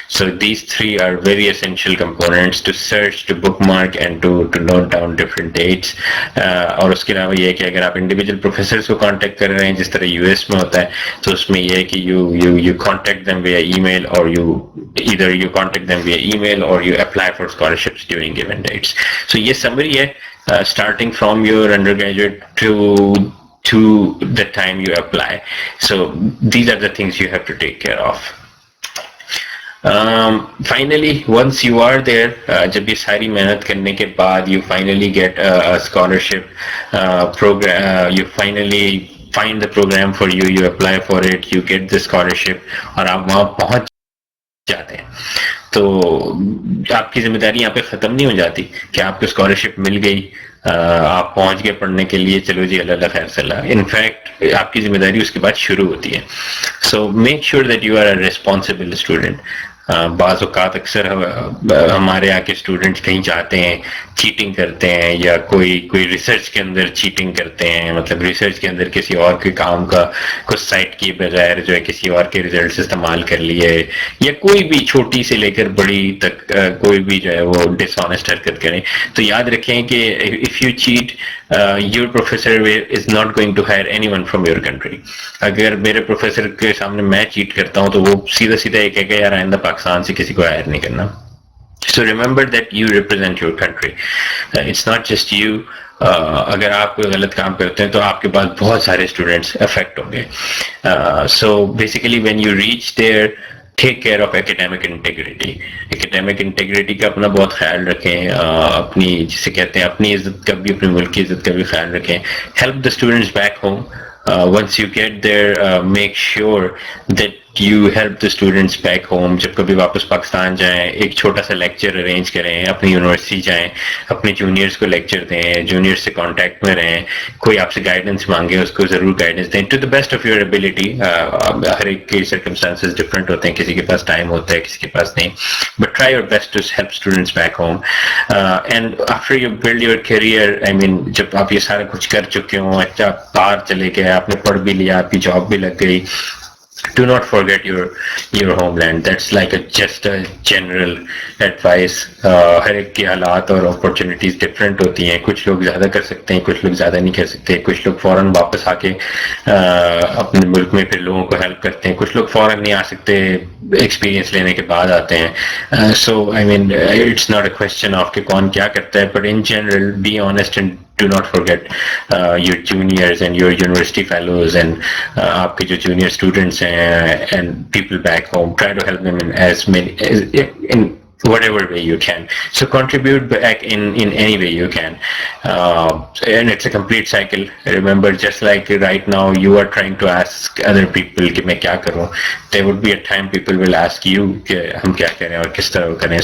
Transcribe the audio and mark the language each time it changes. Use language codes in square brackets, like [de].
[en] So these 3 are very essential components to search, to bookmark and to note down different dates. [ur] اور اس کے علاوہ یہ کہ اگر آپ انڈیویجول پروفیسرس کو کانٹیکٹ کر رہے ہیں جس طرح US میں ہوتا ہے, تو اس میں یہ ہے کہ [en] You contact them via email, اور you contact them via email or you apply for scholarships during given dates. So [ur] یہ summary ہے, [en] starting from your undergraduate to the time you apply. So these are the things you have to take care of. Finally, once you are there, [ur] جب یہ ساری محنت کرنے کے بعد [en] you finally get a scholarship program, you finally find the program for you, you apply for it, you get the scholarship, [ur] اور آپ وہاں پہنچ جاتے ہیں, تو آپ کی ذمہ داری یہاں پہ ختم نہیں ہو جاتی کہ آپ کو اسکالرشپ مل گئی, آپ پہنچ گئے پڑھنے کے لیے, چلو جی اللہ خیر صلاح. انفیکٹ آپ کی ذمہ داری اس کے بعد شروع ہوتی ہے. [en] So make sure that you are a responsible student. [ur] بعض اوقات اکثر ہمارے یہاں کے اسٹوڈنٹس کہیں جاتے ہیں, چیٹنگ کرتے ہیں, یا کوئی ریسرچ کے اندر چیٹنگ کرتے ہیں, مطلب ریسرچ کے اندر کسی اور کے کام کا کچھ سائٹ کیے بغیر جو ہے کسی اور کے ریزلٹس استعمال کر لیے, یا کوئی بھی چھوٹی سے لے کر بڑی تک کوئی بھی جو ہے وہ ڈس آنیسٹ حرکت کریں. تو یاد رکھیں کہ [en] If you cheat, your professor is not going to hire anyone from your country. [ur] اگر میرے پروفیسر کے سامنے میں چیٹ کرتا ہوں تو وہ سیدھا سیدھا یہ کہے گا یار آئندہ پاکستان سے کسی کو ہائر نہیں کرنا. [en] So remember that you represent your country. It's not just you. [ur] اگر آپ کوئی غلط کام کرتے ہیں تو آپ کے پاس بہت سارے اسٹوڈنٹس افیکٹ ہوں گے. [en] So basically when you reach there, [ur] take care of ایکیڈیمک integrity. ایکیڈیمک integrity کا اپنا بہت خیال رکھیں, اپنی جسے کہتے ہیں اپنی عزت کا بھی, اپنے ملک کی عزت کا بھی خیال رکھیں. [en] Help the students back home. Once you get there, make sure that you help the students back home. [ur] جب کبھی واپس پاکستان جائیں ایک چھوٹا سا لیکچر ارینج کریں, اپنی یونیورسٹی جائیں, اپنے جونیئرس کو لیکچر دیں, جونیئرس سے کانٹیکٹ میں رہیں, کوئی آپ سے گائیڈنس مانگے اس کو ضرور گائیڈنس دیں [en] To the best of your ability. [ur] ہر ایک کے سرکمسٹانسز ڈفرینٹ ہوتے ہیں, کسی کے پاس ٹائم ہوتا ہے کسی کے پاس نہیں, [en] But try your best to help students back home. And after you build your career, I mean [ur] جب آپ یہ سارا کچھ کر چکے ہوں, اچھا باہر چلے گئے, آپ نے پڑھ بھی لیا, آپ کی جاب بھی لگ گئی, [en] do not forget your homeland. That's like just a general advice. [ur] ہر ایک کے حالات اور اپرچونیٹیز ڈفرینٹ ہوتی ہیں. کچھ لوگ زیادہ کر سکتے ہیں, کچھ لوگ زیادہ نہیں کر سکتے. کچھ لوگ فوراً واپس آ کے اپنے ملک میں پھر لوگوں کو ہیلپ کرتے ہیں. کچھ لوگ فوراً نہیں آ سکتے, ایکسپیرینس لینے کے بعد آتے ہیں. [en] so I mean it's not a question of [ur] کہ کون کیا کرتا ہے, [en] but in general be honest and do not forget your juniors and your university fellows and [ur] آپ کے جو junior students ہیں [en] and people back home. Try to help them in as many in whatever way you can. So contribute back in any way you can. And it's a complete cycle. Remember, just like right now you are trying to ask other people [ur] کہ میں کیا کروں, [en] there would be a time people will ask you [ur] کہ ہم کیا کریں اور کس طرح کریں.